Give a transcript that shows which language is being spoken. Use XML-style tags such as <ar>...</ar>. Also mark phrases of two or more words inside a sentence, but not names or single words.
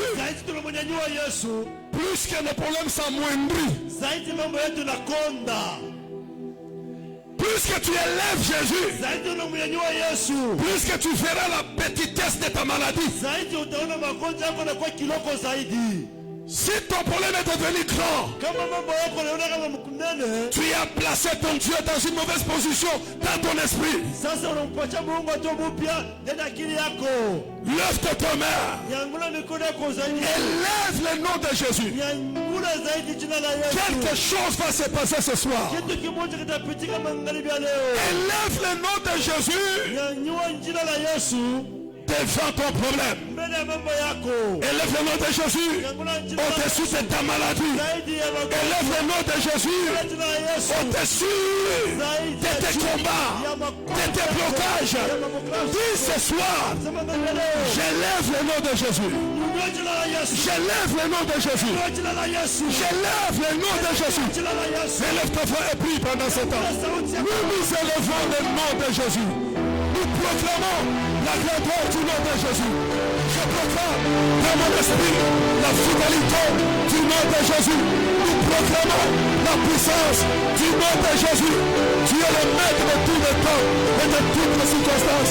<sw>zaidi tunamnyanyua Yesu,</sw> <fr>plus que nos problèmes s'amoindrissent,</fr> <sw>zaidi mambo yetu nakonda.</sw> <fr>plus que tu élèves Jésus,</fr> <sw>Zaidi tunamnyanyua Yesu,</sw> <fr>plus que tu verras la petitesse de ta maladie.</fr> <sw>zaidi utaona magonjwa yako yanakuwa kiloko zaidi.</sw> <fr>Si ton problème est devenu grand,</fr> <sw>Kama mambo yako yanaona kama mkunene,</sw> <fr>tu as placé ton Dieu dans une mauvaise position dans ton esprit.</fr> <sw>sasa unampatia Mungu atoe mpya ndani ya akili yako.</sw> <fr>Lève ta main,</fr> <sw>Nyangula mikono yako zaidi.</sw> <fr>élève le nom de Jésus.</fr> <sw>Nyangula zaidi jina la Yesu.</sw> <fr>Quelque chose va se passer ce soir.</fr> <sw>Kitu kimoja kitapitika magharibi ya leo.</sw> <fr>Élève le nom de Jésus</fr> <sw>Nyanyua jina la Yesu</sw> <fr>devant ton problème.</fr> <sw>mbele ya mambo yako.</sw> <fr>Élève le nom de Jésus</fr> <sw>Nyangula jina la</sw> <fr>au-dessus de ta maladie.</fr> <sw>zaidi ya magonjwa.</sw> <fr>Élève le nom de Jésus</fr> <sw>Jina la Yesu</sw> <fr>au-dessus de tes combats, de tes blocages. Dis ce soir,</fr> <sw>sema mbele leo.</sw> <fr>j'élève le nom de Jésus.</fr> <sw>Nyanyua jina la Yesu.</sw> <fr>J'élève le nom de Jésus.</fr> <sw>Nyanyua jina la Yesu.</sw> <fr>J'élève le nom de Jésus.</fr> <sw>Jina la Yesu.</sw> <fr>Élève ta voix et prie pendant ce temps.</fr> <sw>Sauti yako.</sw> <fr>Nous nous élevons le nom de Jésus. Nous proclamons la grandeur du nom de Jésus. Je proclame dans mon esprit la fidélité du nom de Jésus. Nous proclamons la puissance du nom de Jésus. Tu es le maître de tous les temps et de toutes les circonstances.</fr>